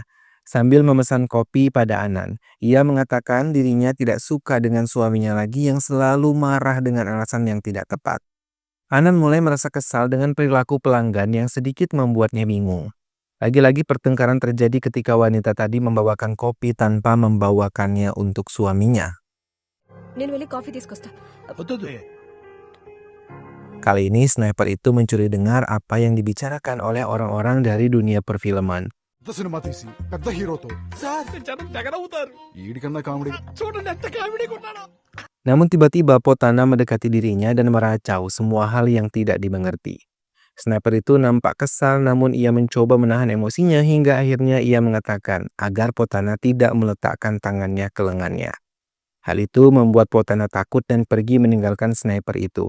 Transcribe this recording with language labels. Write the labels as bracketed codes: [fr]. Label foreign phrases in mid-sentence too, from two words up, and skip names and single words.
[id] Sambil memesan kopi pada Anan, ia mengatakan dirinya tidak suka dengan suaminya lagi yang selalu marah dengan alasan yang tidak tepat. Anan mulai merasa kesal dengan perilaku pelanggan yang sedikit membuatnya bingung. Lagi-lagi pertengkaran terjadi ketika wanita tadi membawakan kopi tanpa membawakannya untuk suaminya. [te] నేను వెళ్ళి కాఫీ తీసుకొస్తా. [id] Kali ini sniper itu mencuri dengar apa yang dibicarakan oleh orang-orang dari dunia perfilman. [te] పెద్ద సినిమా తీసి పెద్ద హీరోతో జనం తెగ నవ్వుతారు వీడికన్నా కామెడీ చూడండి ఎంత కామెడీగా ఉన్నాడో [id] Namun tiba-tiba Potana mendekati dirinya dan meracau semua hal yang tidak dimengerti. Sniper itu nampak kesal namun ia mencoba menahan emosinya hingga akhirnya ia mengatakan agar Potana tidak meletakkan tangannya ke lengannya. Hal itu membuat Potana takut dan pergi meninggalkan sniper itu.